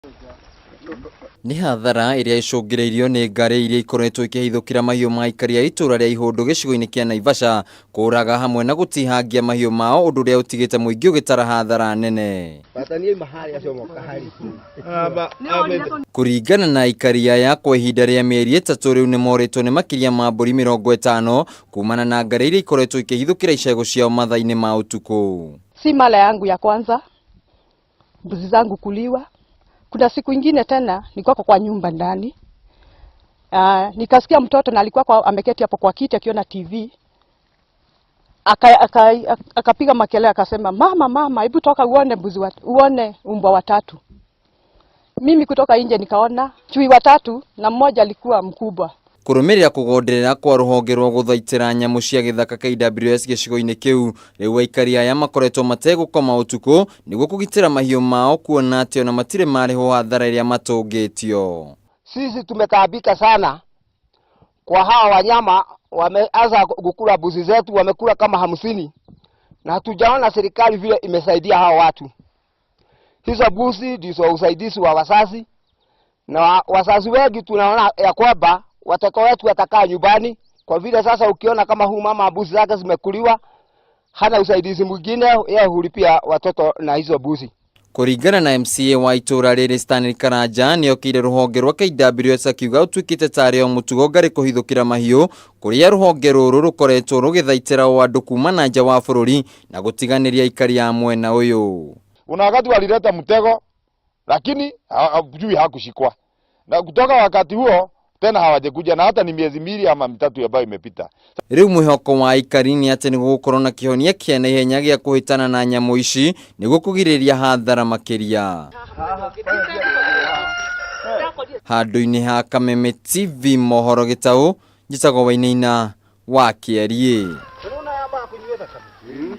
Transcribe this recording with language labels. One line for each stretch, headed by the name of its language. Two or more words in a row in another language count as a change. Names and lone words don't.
Kikuyu: Ni hathara iria icungiriirio ni ngari iria ikoretwo ikihithukira mahiu ma Aikari a ituura ria Ihundu gicigo-ini kia Naivasha kuraga hamwe na gutihangia mahiu mao undu ria utigite muingi ugitara hathara nene. Kuringana na Aikari aya kwa ihinda ria mieri 3 riu ni moritwo ni makiria ma mburi 50 kumana na ngari iria ikoretwo ikihithukira icego ciao mathaa-ini ma utuku.
Swahili: Si mara yangu ya kwanza mbuzi zangu kuliwa. Kuna siku ingine tena nilikuwa kwa nyumba ndani. Nikasikia mtoto na alikuwa ameketi hapo kwa kiti akiona TV. Akapiga makelele akasema, "Mama, hebu toka uone uone umbwa watatu." Mimi kutoka nje nikaona chui watatu na mmoja alikuwa mkubwa.
Kikuyu: Kurumirira kugonderera kwa ruhonge rwa guthaitira nyamu cia githaka KWS gicigo-ini kiu riu Aikari aya makoretwo mategukoma utuku niguo kugitira mahiu mao kuona atĩ ona matire mariho hathara iria matungitio.
Swahili: Sisi tumetaabika sana kwa hawa wanyama, wameanza kukula mbuzi zetu, wamekula kama 50 na hatujaona serikali vile imesaidia hawa watu. Hizo mbuzi ndizo usaidizi wa wazazi, na wazazi wengi tunaona ya kwamba watoto wetu watakaa nyumbani kwa vile sasa ukiona kama huu mama mbuzi zake zimekuliwa hana usaidizi mwingine, yeye hulipia watoto na hizo mbuzi.
Kikuyu: Kuringana na MCA wa ituura riri Stanley Karanja ni okire ruhonge rwa KWS akiuga utuikite tari o mutugo ngari kuhithukira mahiu kuria ruhonge ruru rukoretwo rugithaitira o andu kuma na nja wa bururi na gutiganiria Aikari a mwena uyu.
Swahili: Una wakati walileta mtego lakini hajui hakushikwa, na kutoka wakati huo tena hawajakuja, na hata ni miezi 2 ama 3 ambayo imepita.
Kikuyu: Riu mwihoko wa Aikari ni ati niguo gukorwo na kihonia kia na ihenya gia kuhitana na nyamu ici niguo kugiriria hathara makiria. Handu-ini ha Kameme TV mohoro Gitau, njitagwo Wainaina wa Kieha.